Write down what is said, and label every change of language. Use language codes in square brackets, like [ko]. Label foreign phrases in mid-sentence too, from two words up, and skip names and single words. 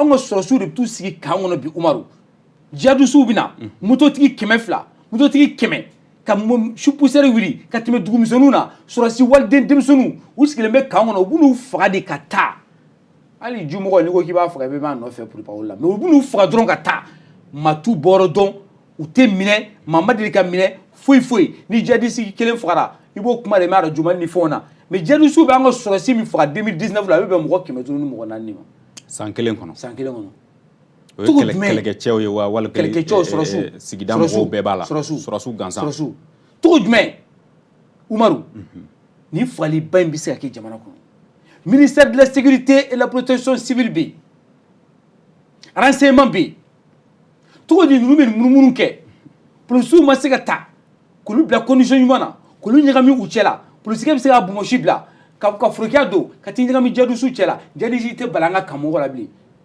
[bm] anw ka sɔrɔsiw de bɛ t'u sigi kan kɔnɔ bi Umaru jihadistes bɛ na mototigi 200 mototigi 100 ka supusɛri wuli ka tɛmɛ dugumisɛnninw na sɔrɔsi waliden denmisɛnninw u sigilen bɛ kan kɔnɔ u b'u faga de ka taa hali jumɔgɔ n'i ko k'i b'a faga i b'a nɔfɛ [fr] pour pas [bm] la mais u b'u faga dɔrɔn ka taa maa t'u bɔyɔrɔ dɔn u tɛ minɛ maa ma deli ka minɛ foyi ni jihadiste kelen fagara i b'o kuma de mɛn radio Mali ni fɛnw na mais jihadistes bɛ an ka sɔrɔsi min faga 2019 la a bɛ bɛn mɔgɔ 500 ni mɔgɔ 4 ma san kelen kɔnɔ o ye kɛlɛkɛcɛw ye wa wali kɛlɛkɛcɛw sɔrɔsiw sigida mɔgɔw bɛɛ b'a la sɔrɔsiw gansan sɔrɔsiw cogo jumɛn Umaru ni fagaliba in bɛ se ka kɛ jamana kɔnɔ [fr] ministère de la sécurité et la protection civile [bm] bɛ yen renseignement bɛ yen cogo di ninnu bɛ munumunu kɛ polisiw ma se ka ta k'olu bila condition ɲuman na k'olu ɲagami u cɛ la polisikɛ bɛ se ka bungosi bila ka forokiya don ka t'i ɲagami jihadistes cɛ la jihadiste tɛ bala an ka kanmɔgɔ la bilen